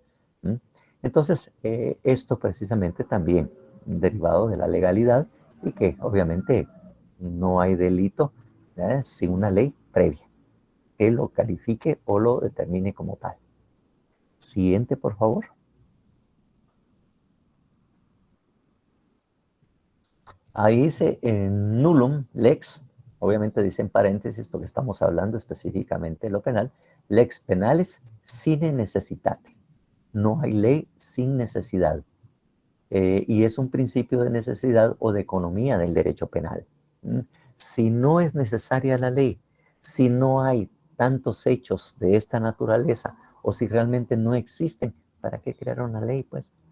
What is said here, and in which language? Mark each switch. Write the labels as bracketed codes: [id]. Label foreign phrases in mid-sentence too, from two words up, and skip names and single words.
[es] Entonces, esto precisamente también derivado de la legalidad y que obviamente no hay delito sin una ley previa que lo califique o lo determine como tal. Siguiente, por favor. Ahí dice [la] nullum lex, [es] obviamente dice en paréntesis porque estamos hablando específicamente de lo penal, [la] lex penales sine necessitate. [es] No hay ley sin necesidad. Y es un principio de necesidad o de economía del derecho penal. Si no es necesaria la ley, si no hay tantos hechos de esta naturaleza, o si realmente no existen, ¿para qué crear una ley, pues?